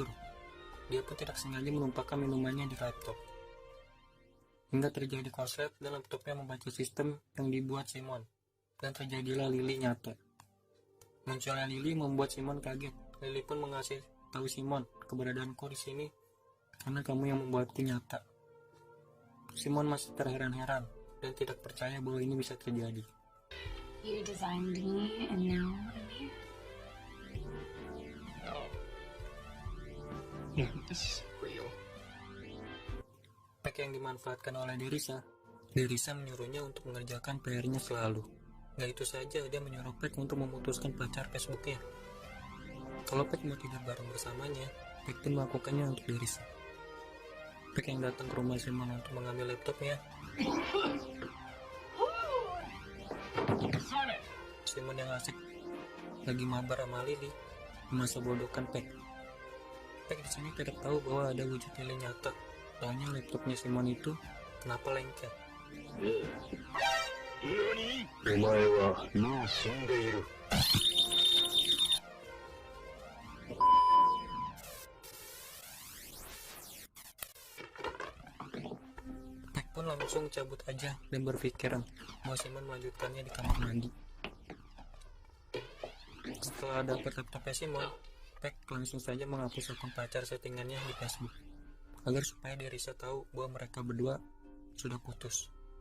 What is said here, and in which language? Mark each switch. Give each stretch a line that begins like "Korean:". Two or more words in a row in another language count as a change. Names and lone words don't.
Indonesian: Dia pun tidak sengaja menumpahkan minumannya di laptop, hingga terjadi korslet dan laptopnya membaca sistem yang dibuat Simon, dan terjadilah Lily nyata. Munculnya Lily membuat Simon kaget. Lily pun mengasih tahu Simon, keberadaanku di sini karena kamu yang membuatku nyata. Simon masih terheran-heran dan tidak percaya bahwa ini bisa terjadi.
English: You designed me and now I'm here. This is real.
Indonesian: Peg yang dimanfaatkan oleh Derisa. Derisa menyuruhnya untuk mengerjakan PR-nya selalu. Gak itu saja, dia menyuruh Peg untuk memutuskan pacar Facebooknya. Kalau Peg mau tidur bareng bersamanya, Peg pun melakukannya untuk Derisa. Peg yang datang ke rumah Simon untuk mengambil laptopnya. Simon yang asik lagi mabar sama Lily memasa bodohkan Peg. Peg di sini tidak tahu bahwa ada wujud Lily nyata. Taunya laptopnya Simon itu kenapa lengket.
Japanese: お前はもう死んでいる。
Indonesian: Peg pun langsung cabut aja dan berpikiran bahwa Simon melanjutkannya di kamar mandi. Setelah dapat laptopnya Simon, Peg langsung saja menghapus akun pacar settingannya di Facebook agar supaya Derisa tahu bahwa mereka berdua sudah putus.